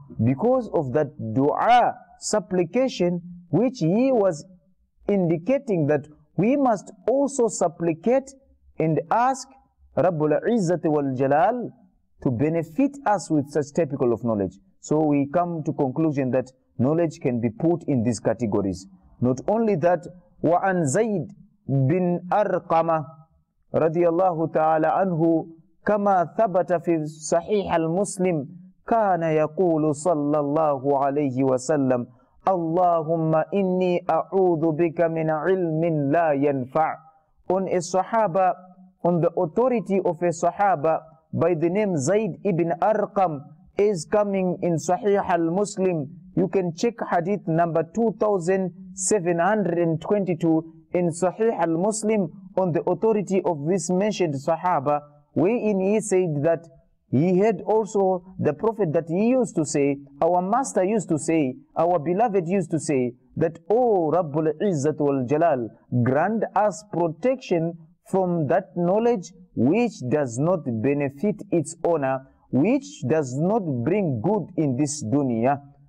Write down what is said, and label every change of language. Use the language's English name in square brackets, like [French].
[English] Because of that dua, supplication, which he was indicating that we must also supplicate and ask Rabbul Izzati wal Jalal to benefit us with such typical of knowledge. So we come to conclusion that knowledge can be put in these categories. Not only that, [Arabic] وَعَنْ زَيْدٍ بِنْ أَرْقَمَ رضي الله تعالى عنه كما ثبت في صحيح المسلم كان يقول صلى الله عليه وسلم اللهم إني أعوذ بك من علم لا ينفع. [English] On a Sahaba, on the authority of a Sahaba by the name Zayd ibn Arqam, is coming in Sahih al-Muslim. You can check hadith number 2722 in Sahih al-Muslim on the authority of this mentioned Sahaba, wherein he said that he had also the Prophet that he used to say, our master used to say, our beloved used to say, that, O Rabbul Izzat wal Jalal, grant us protection from that knowledge which does not benefit its owner, which does not bring good in this dunya.